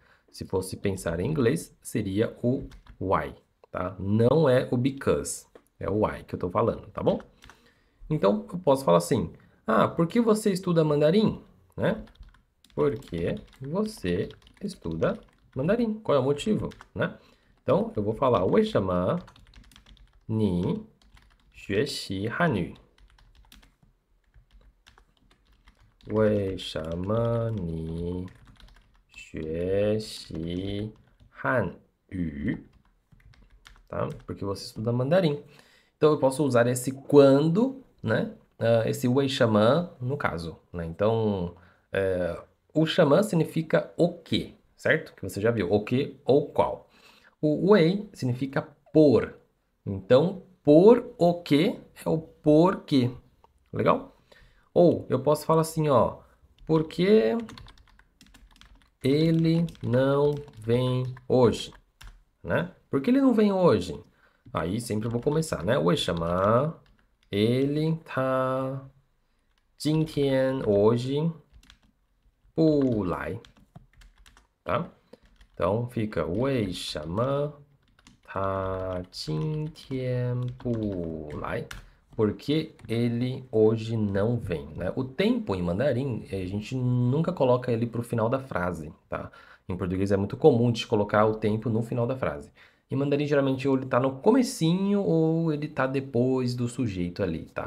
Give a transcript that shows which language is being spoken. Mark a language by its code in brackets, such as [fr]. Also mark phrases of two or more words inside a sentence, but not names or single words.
[pt] Se fosse pensar em inglês, seria o why, tá? Não é o because, é o why que eu estou falando, tá bom? Então, eu posso falar assim, por que você estuda mandarim? Né? Porque você estuda mandarim? Qual é o motivo, né? Então, eu vou falar [zh] 为什么你学习汉语？为什么你学习汉语？tá? [pt] Porque você estuda mandarim. Então, eu posso usar esse quando, né? Esse [zh] 为什么 [pt] no caso, né? Então, o 什么 significa o que, certo? Que você já viu, o que ou qual. O 为 significa por. Então, por o que é o porquê. Legal? Ou eu posso falar assim, ó, por que ele não vem hoje, né? Por que ele não vem hoje? Aí sempre eu vou começar, né? [zh] 为什么 ele 他今天 hoje 不来, [pt] tá? Então fica [zh] 为什么他今天不来? [pt] Porque ele hoje não vem, né? O tempo em mandarim, a gente nunca coloca ele para o final da frase, tá? Em português é muito comum de colocar o tempo no final da frase. Em mandarim, geralmente, ou ele tá no comecinho ou ele tá depois do sujeito ali, tá?